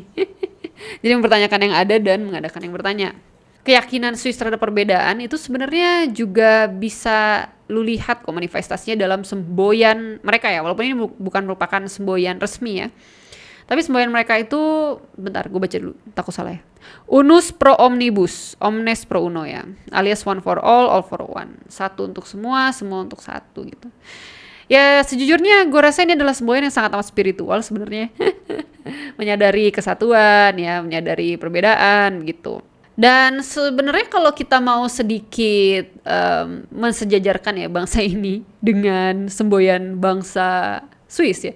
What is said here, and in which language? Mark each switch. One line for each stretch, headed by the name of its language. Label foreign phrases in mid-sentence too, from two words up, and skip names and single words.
Indonesian: Jadi mempertanyakan yang ada dan mengadakan yang bertanya. Keyakinan Swiss terhadap perbedaan itu sebenarnya juga bisa lu lihat kok manifestasinya dalam semboyan mereka ya, walaupun ini bukan merupakan semboyan resmi ya. Tapi semboyan mereka itu, bentar gue baca dulu, takut salah ya.
Latin: Unus pro omnibus, omnes pro uno ya, alias
English: one for all for one.
Indonesian: Satu untuk semua, semua untuk satu gitu. Ya sejujurnya gue rasa ini adalah semboyan yang sangat amat spiritual sebenarnya. Menyadari kesatuan ya, menyadari perbedaan gitu. Dan sebenarnya kalau kita mau sedikit mensejajarkan ya bangsa ini dengan semboyan bangsa Swiss ya.